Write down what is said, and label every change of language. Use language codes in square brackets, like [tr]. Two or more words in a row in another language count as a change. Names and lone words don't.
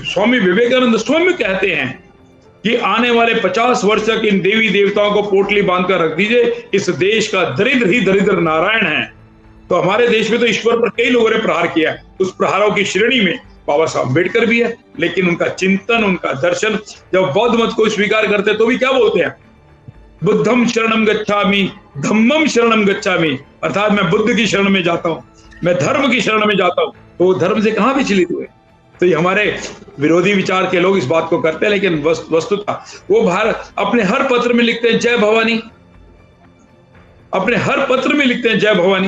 [hi] स्वामी विवेकानंद स्वयं कहते हैं कि आने वाले 50 वर्ष तक इन देवी देवताओं को पोटली बांधकर रख दीजिए, इस देश का दरिद्र ही दरिद्र नारायण है। तो हमारे देश में तो ईश्वर पर कई लोगों ने प्रहार किया है, उस प्रहारों की श्रेणी में बाबा साहब अम्बेडकर भी है। लेकिन उनका चिंतन, उनका दर्शन, जब बौद्ध मत को स्वीकार करते तो भी क्या बोलते हैं? [pi] बुद्धम शरणम गच्छामि, धम्मम शरणम गच्छामि, [hi] अर्थात मैं बुद्ध की शरण में जाता हूं, मैं धर्म की शरण में जाता हूं। तो वो धर्म से कहां विचलित हुए? तो ये हमारे विरोधी विचार के लोग इस बात को करते हैं, लेकिन वस्तुतः वो भारत अपने हर पत्र में लिखते हैं जय भवानी, अपने हर पत्र में लिखते हैं जय भवानी।